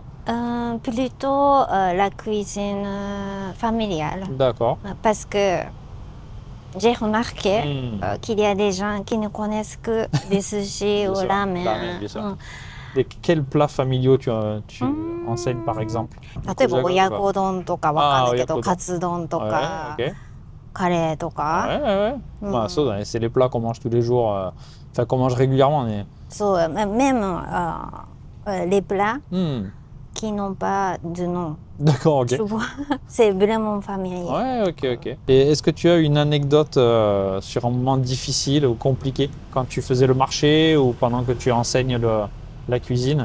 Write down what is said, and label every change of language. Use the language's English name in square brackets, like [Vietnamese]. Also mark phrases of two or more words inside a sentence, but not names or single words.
[French] plutôt la cuisine familiale. D'accord. Parce que j'ai remarqué Hmm. qu'il y a des gens qui ne connaissent que des sushis Bien ou sûr, ramen, ramen. bien sûr. Et quels plats familiaux tu う enseignes par ん、 exemple? [Japanese] 例えば Nikujaga とか。親子丼とかわかんなああ、いけど、親子丼。カツ丼と [French] Ouais, [Japanese] か、 [French] ok. [Japanese] カレーとか。 [French] Ouais, ouais, ouais. う Bah, ça, ん、 c'est les plats qu'on mange tous les jours. Enfin, qu'on mange régulièrement. Mais... そう、même les plats Hmm. qui n'ont pas de nom. D'accord, ok. Tu vois, c'est vraiment familier. Ouais, ok, ok. Et est-ce que tu as une anecdote sur un moment difficile ou compliqué quand tu faisais le marché ou pendant que tu enseignes la cuisine?